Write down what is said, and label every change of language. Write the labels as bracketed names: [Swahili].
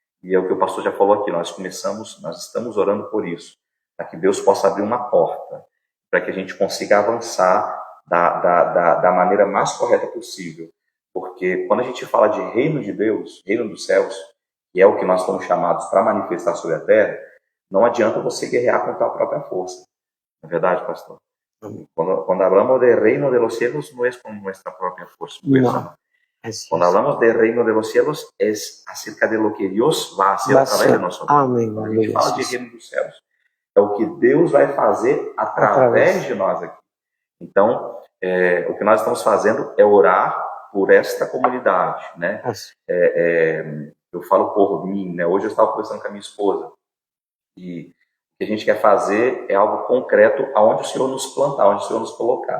[Portuguese] E é o que o pastor já falou aqui, nós estamos orando por isso, para que Deus possa abrir uma porta, para que a gente consiga avançar da maneira mais correta possível. Porque quando a gente fala de reino de Deus, reino dos céus, que é o que nós somos chamados para manifestar sobre a terra, não adianta você guerrear com a tua própria força. Não é verdade, pastor? [Spanish] Cuando hablamos de reino de los cielos, no es con nuestra propia fuerza. No. Cuando hablamos del reino de los cielos, es acerca de lo que Dios va a hacer a través de nosotros. [Portuguese] Amém. Quando a gente fala de reino dos céus, é o que Deus vai fazer através de nós aqui. Então, o que nós estamos fazendo é orar por esta comunidade, né? Eu falo por mim, né? Hoje eu estava conversando com a minha esposa, e o que a gente quer fazer é algo concreto aonde o Senhor nos plantar, onde o Senhor nos colocar.